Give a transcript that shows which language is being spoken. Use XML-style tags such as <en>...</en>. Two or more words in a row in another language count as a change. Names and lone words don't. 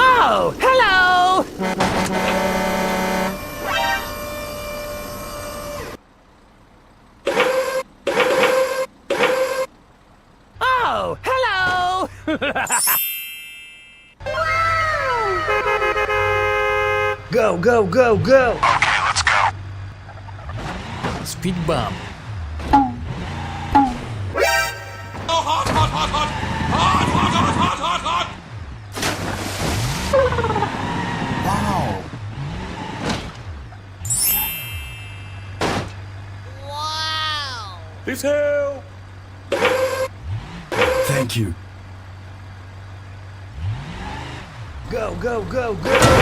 <en>Oh, hello! Oh, hello! Go, go, go, go! Okay, let's go. Speed bump. Oh, hot, hot, hot, hot! Hot, hot, hot, hot, hot, hot! Wow. Please help! Thank you. Go, go, go, go!</en>